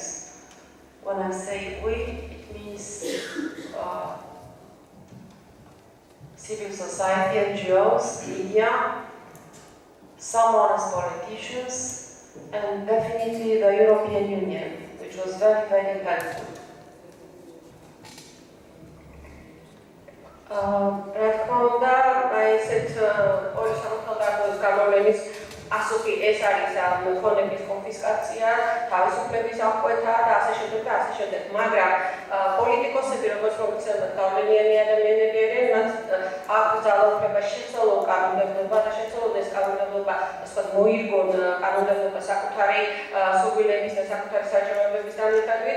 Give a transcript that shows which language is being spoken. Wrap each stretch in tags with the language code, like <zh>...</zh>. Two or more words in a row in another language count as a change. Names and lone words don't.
<en>When I say we, it means civil society, NGOs, media, some honest politicians, and definitely the European Union, which was very, very helpful.</en> <ka>რა თქმა უნდა, ესეთ ორი სამართალდამცველის გამოვლენის ასოთი ეს არის ხონების კონფისკაცია, თავისუფლების აღკვეთა და ასე შემდეგ და ასე შემდეგ. მაგრამ პოლიტიკოსები, როგორც მოგიცემთ, გავლენიანი ადამიანები არიან, მათ აქვს ძალაუფლება შეცვალონ კანონმდებლობა და შეცვალონ ეს კანონმდებლობა, ასე ვთქვათ, მოირგონ კანონმდებლობა საკუთარი სურვილების და საკუთარი საჭიროებების განვითარებით.</ka>